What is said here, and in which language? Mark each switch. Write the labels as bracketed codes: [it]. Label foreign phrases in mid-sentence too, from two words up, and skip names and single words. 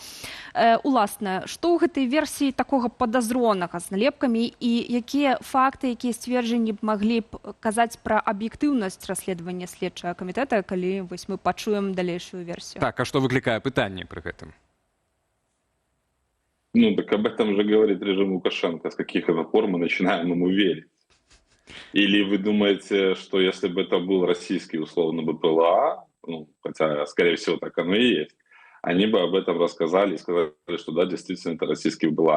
[be] Уласна, што ў гэтай версіі такога падазронага з налепкамі і якія факты, якія сцверджанні б маглі б казаць пра аб'ектыўнасць расследавання следчага камітэта, калі вось мы пачуем далейшую версію? Так, а што выклікае пытанне пры гэтым? [ru] Ну, так об этом же говорит режим Лукашенко. С каких это пор мы начинаем ему верить? Или вы думаете, что если бы это был российский, условно, БПЛА, ну, хотя, скорее всего, так оно и есть, они бы об этом рассказали и сказали, что да, действительно, это российский БПЛА.